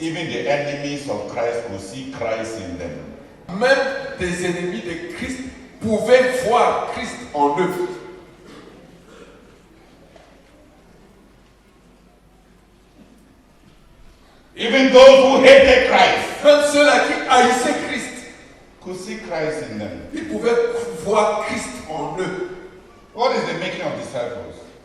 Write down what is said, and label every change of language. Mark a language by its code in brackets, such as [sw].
[en] Even the enemies of Christ could see Christ in them. [fr] Même des ennemis de Christ pouvaient voir Christ en eux. [en] Even those who hated Christ [fr] Même ceux-là qui haïssaient Christ, [en] could see Christ in them. [fr] ils pouvaient voir Christ en eux. [en] What is the making of disciples?